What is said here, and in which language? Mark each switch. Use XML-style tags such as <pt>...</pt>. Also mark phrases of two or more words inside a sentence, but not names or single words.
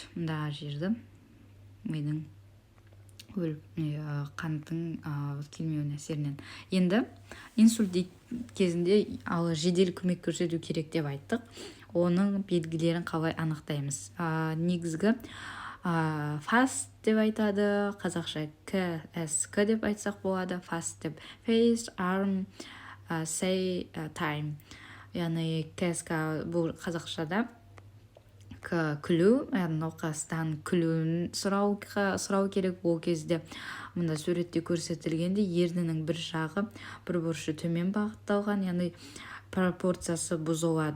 <kk>Мұнда жерді мидың қанттың келмеуінің әсерінен. Енді инсульт кезінде жедел көмек көрсету керек деп айттық. Оның белгілерін қалай анықтаймыз? Негізгі fast деп айтады, қазақша КСК деп айтсақ болады.</kk> <en>Fast деп face, arm, say, time.</en> <kk>Яғни КСК бұл қазақшада күлу, науқастан күлуін сұрау керек. Ол кезде мұнда суретте көрсетілгенде ернінің бір жағы бір бұрышы төмен бағытталған, яғни пропорциясы бұзылады.</kk>